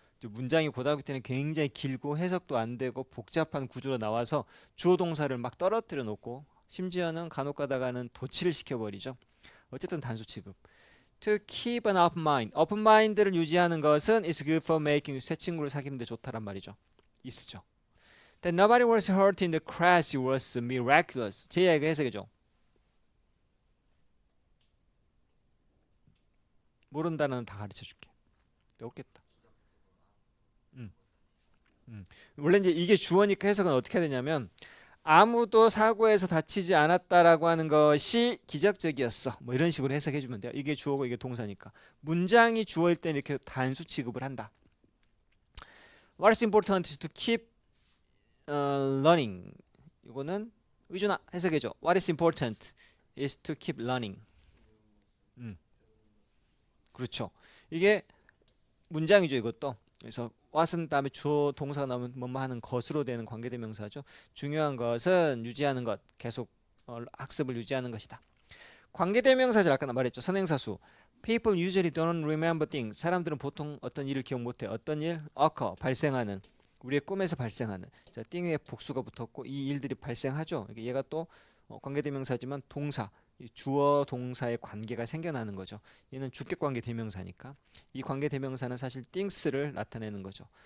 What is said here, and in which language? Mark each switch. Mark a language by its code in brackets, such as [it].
[ko] 문장이 고등학교 때는 굉장히 길고 해석도 안 되고 복잡한 구조로 나와서 주어 동사를 막 떨어뜨려 놓고 심지어는 간혹 가다가는 도치를 시켜버리죠. 어쨌든 단수 취급. [en] To keep an open mind. [ko] open mind를 유지하는 것은 [en] is good for making [ko] 새 친구를 사귀는 데 좋다란 말이죠. is죠. [en] That nobody was hurt in the crash was miraculous. [ko] 제 이야기가 해석이죠. 모른다는 다 가르쳐 줄게. 없겠다. 원래 이제 이게 주어니까 해석은 어떻게 해야 되냐면 아무도 사고에서 다치지 않았다라고 하는 것이 기적적이었어. 뭐 이런 식으로 해석해 주면 돼요. 이게 주어고 이게 동사니까. 문장이 주어일 때는 이렇게 단수 취급을 한다. [en] What is important is to keep learning. [ko] 이거는 의준아 해석해 줘. [en] What is important is to keep learning. [ko] 그렇죠. 이게 문장이죠, 이것도. 그래서 what은 다음에 주어 동사가 나오면 뭐뭐 하는 것으로 되는 관계대명사죠. 중요한 것은 유지하는 것, 계속 학습을 유지하는 것이다. 관계대명사절 아까 말했죠. 선행사수. [en] People usually don't remember things. [ko] 사람들은 보통 어떤 일을 기억 못해. 어떤 일? occur, 발생하는. 우리의 꿈에서 발생하는. 자, thing에 복수가 붙었고 이 일들이 발생하죠. 얘가 또 관계대명사지만 동사. 주어 동사의 관계가 생겨나는 거죠. 얘는 주격관계 대명사니까 이 관계 대명사는 사실 things를 나타내는 거죠.